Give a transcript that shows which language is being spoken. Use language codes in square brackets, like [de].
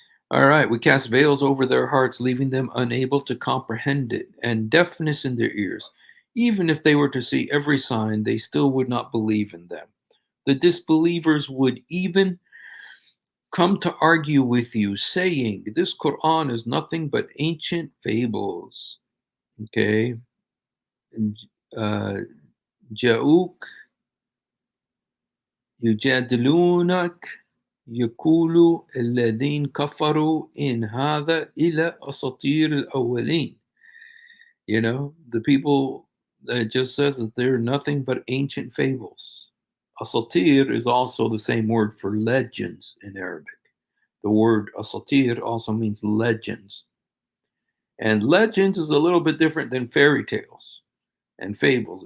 [en] All right, we cast veils over their hearts, leaving them unable to comprehend it, and deafness in their ears. Even if they were to see every sign, they still would not believe in them. The disbelievers would even come to argue with you, saying, this Quran is nothing but ancient fables. Okay? And, [ar] جاءوك يجادلونك يقول الذين كفروا إن هذا إلا أساطير الأولين. [en] The people that just says that they're nothing but ancient fables. Asatir is also the same word for legends in Arabic. The word asatir also means legends. And legends is a little bit different than fairy tales and fables.